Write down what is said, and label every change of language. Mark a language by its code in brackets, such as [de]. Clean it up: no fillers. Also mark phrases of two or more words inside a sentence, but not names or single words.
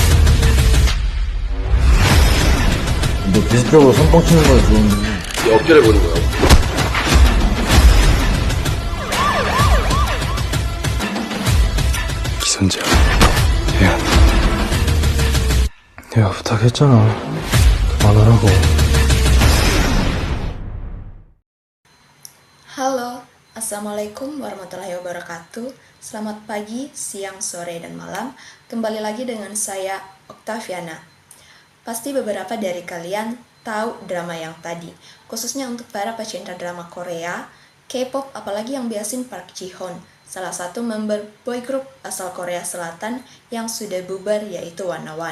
[ko] 너 비슷적으로 선봉 치는 거 좋은데. 어깨를 보는 거야. 기선제압. 미안. 내가 부탁했잖아. 그만하라고. [id] Halo, [ar] السلام عليكم ورحمة الله وبركاته. [id] Selamat pagi, siang, sore, dan malam. Kembali lagi dengan saya, Octaviana. Pasti beberapa dari kalian tahu drama yang tadi, khususnya untuk para pecinta drama Korea, K-pop, apalagi yang biasin Park Ji-hoon, salah satu member [en] boy group [id] asal Korea Selatan yang sudah bubar, yaitu Wanna One.